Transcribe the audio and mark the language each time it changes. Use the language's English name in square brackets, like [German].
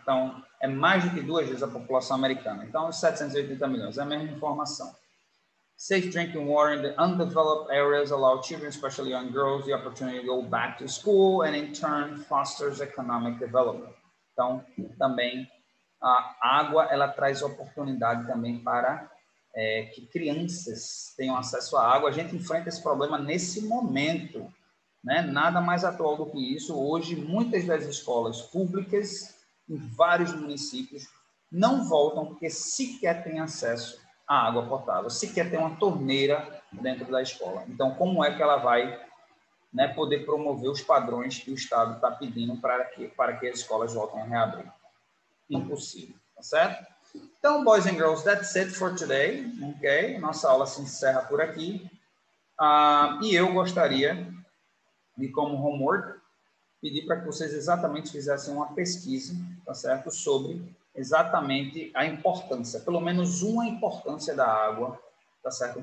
[Portuguese] Então, é mais do que 2 vezes a população americana. Então, 780 milhões, é a mesma informação. [English] Safe drinking water in the undeveloped areas allow children, especially young girls, the opportunity to go back to school and, in turn, fosters economic development. [Portuguese] Então, também, a água, ela traz oportunidade também para que crianças tenham acesso à água. A gente enfrenta esse problema nesse momento, né? Nada mais atual do que isso. Hoje, muitas das escolas públicas, em vários municípios, não voltam porque sequer têm acesso a água potável, sequer ter uma torneira dentro da escola. Então, como é que ela vai, né, poder promover os padrões que o Estado está pedindo para que as escolas voltem a reabrir? Impossível, tá certo? Então, [English] boys and girls, that's it for today, ok? [Portuguese] Nossa aula se encerra por aqui. E eu gostaria de, como homework, pedir para que vocês exatamente fizessem uma pesquisa, tá certo? Sobre exatamente a importância, pelo menos uma importância da água, tá certo?